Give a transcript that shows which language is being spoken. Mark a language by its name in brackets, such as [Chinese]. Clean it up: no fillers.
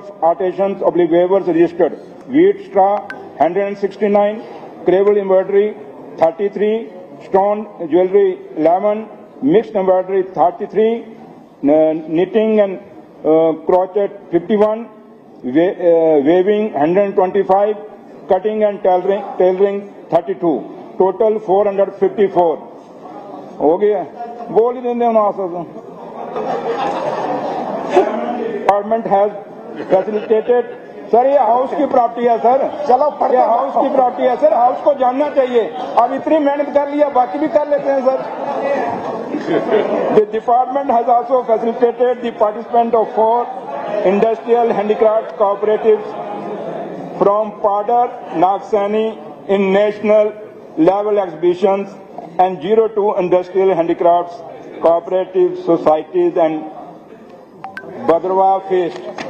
[English] artisans oblique weavers registered: wheat straw 169, cravel embroidery 33, stone jewelry 11, mixed embroidery 33, knitting and crochet 51, weaving 125, cutting and tailoring 32, total 454. [Hindi] हो गया, बोल ही देंगे ना sir. [English] Department has facilitated. [Hindi] Sir ये house की property है sir, चलो ये हाउस की प्रॉपर्टी है सर, हाउस को जानना चाहिए. अब इतनी मेहनत कर लिया, बाकी भी कर लेते हैं sir. [English] The department has also facilitated the participation of 4 industrial handicraft cooperatives from Padar, Nagsani in national level exhibitions and 02 industrial handicrafts cooperative societies and Bhadrava Fest.